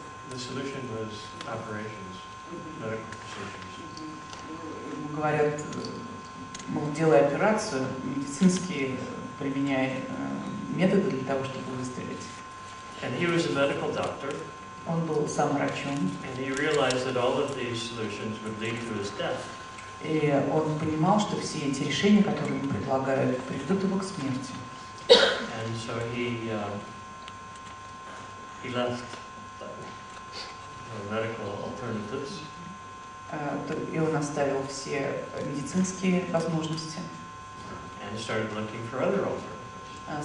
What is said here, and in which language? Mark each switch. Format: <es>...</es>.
<en>The solution was operations, medical procedures.</en> <ru>ему говорят, мол, делай операцию, медицинские применяй методы для того, чтобы выстрелить.</ru> <en>And he was a medical doctor.</en> <ru>Он был сам врачом.</ru> <en>And he realized that all of these solutions would lead to his death.</en> <ru>И он понимал, что все эти решения, которые ему предлагают, приведут его к смерти.</ru> <en>And so he left the medical alternatives.</en> <ru>И он оставил все медицинские возможности.</ru> <en>And started looking for other alternatives.</en>